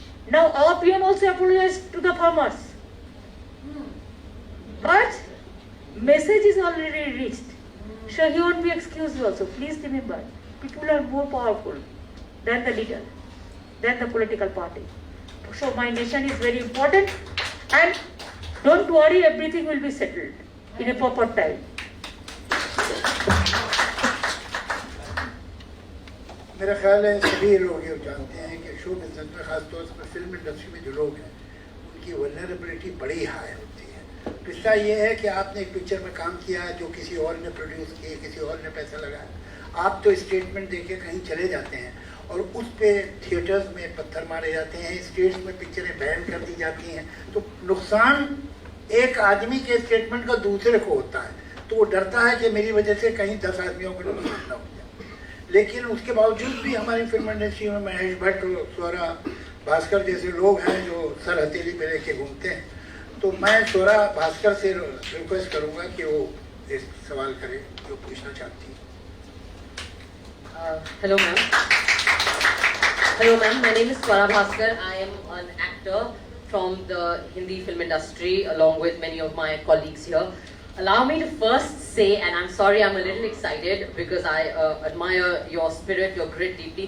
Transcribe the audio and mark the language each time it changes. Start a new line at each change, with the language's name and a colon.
English: Now our PM also apologized to the farmers, but message is already reached, so he won't be excused also. Please remember, people are more powerful than the leader, than the political party. So my nation is very important, and don't worry, everything will be settled in a proper time.
Hindi: मेरा ख्याल है सभी लोग ये जानते हैं कि show business में खासतौर पर फिल्म इंडस्ट्री में जो लोग हैं उनकी वल्नरेबिलिटी बड़ी हाई होती है। पिछला ये है कि आपने एक पिक्चर में काम किया है जो किसी और ने प्रोड्यूस की, किसी और ने पैसा लगाया, आप तो स्टेटमेंट देके कहीं चले जाते हैं और उस पे थिएटर्स में पत्थर मारे जाते हैं, स्टेट्स में पिक्चरें बैन कर दी जाती हैं, तो नुकसान एक आदमी के स्टेटमेंट का दूसरे को होता है, तो वो डरता है कि मेरी वजह से कहीं 10 आदमियों को नुकसान न हो जाए। लेकिन उसके बावजूद भी हमारी फिल्म इंडस्ट्री में महेश भट्ट, स्वरा भास्कर जैसे लोग हैं जो सर हथेली पे लेके घूमते हैं, तो मैं स्वरा भास्कर से रिक्वेस्ट करूंगा कि वो एक सवाल करे जो पूछना चाहती है।
English: Hello ma'am. Hello ma'am, my name is Swara Bhaskar. I am an actor from the Hindi film industry along with many of my colleagues here. Allow me to first say, and I'm sorry I'm a little excited because I admire your spirit, your grit deeply.